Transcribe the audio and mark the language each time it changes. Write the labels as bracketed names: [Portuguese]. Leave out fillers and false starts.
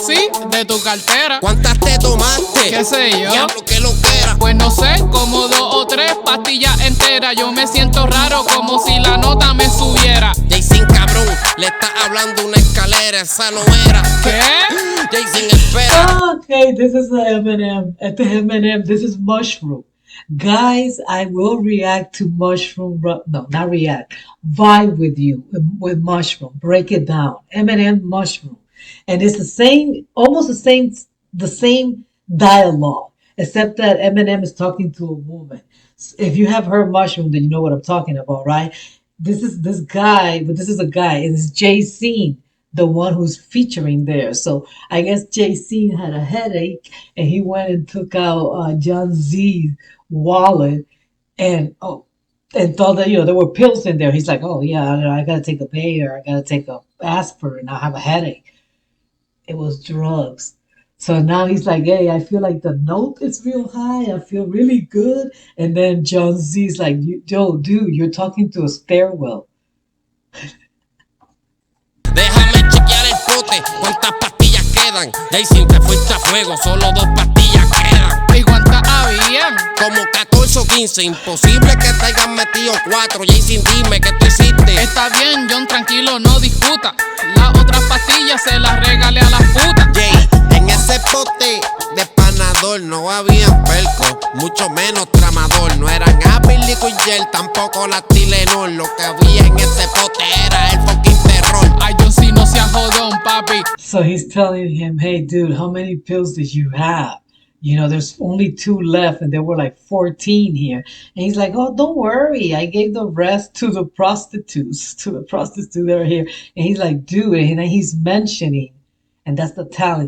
[Spanish] Sí, de tu cartera. ¿Cuántas te tomaste? ¿Qué sé yo? Diablo, que lo que era. Pues no sé, como 2 o 3 pastillas enteras. Yo me siento raro como si la nota me subiera. Jeycyn, cabrón, le está hablando una escalera, esa no era. ¿Qué? Jeycyn, espera. [English] Okay, this is Eminem. At the Eminem, this is Mushroom. Guys, I will react to Mushroom. No, not react. Vibe with you with Mushroom. Break it down. Eminem, Mushroom. And it's the same, almost the same dialogue, except that Eminem is talking to a woman. If you have heard Mushroom, then you know what I'm talking about, right? This is a guy, and it's Jeycyn, the one who's featuring there. So I guess Jeycyn had a headache, and he went and took out John Z's wallet, and thought that there were pills in there. He's like, oh yeah, I gotta take a Bayer, I gotta take a aspirin, I have a headache. It was drugs. So now he's like, hey, I feel like the note is real high. I feel really good. And then John Z's like, yo, dude, you're talking to a stairwell. [Spanish] Déjame chequear el pote, cuántas pastillas quedan. Jeycyn, te fuiste a fuego, solo 2 pastillas quedan. ¿Y cuántas habían? Como 14 o 15, imposible que te hayan metido 4. Jeycyn, dime, ¿qué tú hiciste? Está bien, John, tranquilo, no discuta. Las otras pastillas se las regalé a las putas. Jay, en ese pote de panador no había perco, mucho menos tramador. No eran Apple, Liquid Gel, tampoco la Tylenol. Lo que había en ese pote era el fucking terror. Ay, John, si no seas jodón, papi. [English] So he's telling him, hey, dude, how many pills did you have? There's only 2 left, and there were like 14 here. And he's like, oh, don't worry. I gave the rest to the prostitutes that are here. And he's like, dude, and then he's mentioning, and that's the talent.